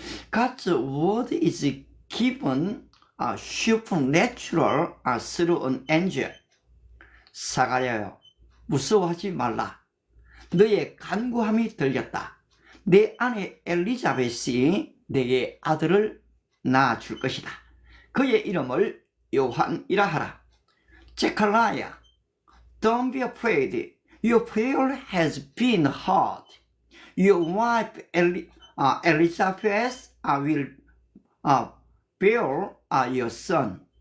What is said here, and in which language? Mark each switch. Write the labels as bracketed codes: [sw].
[en] God's word is given supernatural through an angel. [ko] 사가랴여, 무서워하지 말라. 너의 간구함이 들렸다. 내 아내 엘리자벳이 내게 아들을 낳아줄 것이다. 그의 이름을 요한이라 하라. [en] 제칼라야, don't be afraid. Your prayer has been heard. Your wife Elizabeth will bear your son.